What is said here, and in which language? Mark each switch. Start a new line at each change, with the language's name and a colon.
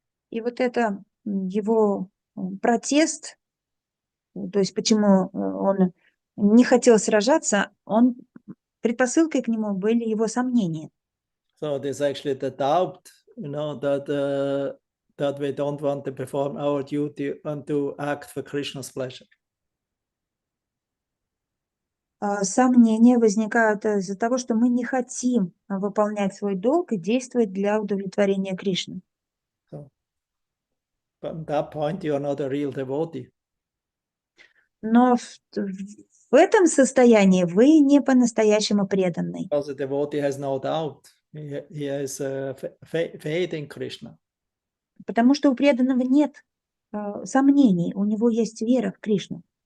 Russian: И вот это его протест, то есть почему он не хотел сражаться, предпосылкой к нему были его сомнения.
English: So there's actually the doubt, that we don't want to perform our duty and to act for Krishna's pleasure.
Russian: Сомнения возникают из-за того, что мы не хотим выполнять свой долг и действовать для удовлетворения Кришны.
English: So, but at that point, you are not a real devotee.
Russian: Но в этом состоянии вы не по-настоящему преданный.
English: Because the devotee has no doubt. He has faith in Krishna.
Russian: Потому что у преданного нет сомнений, у него есть вера в Кришну.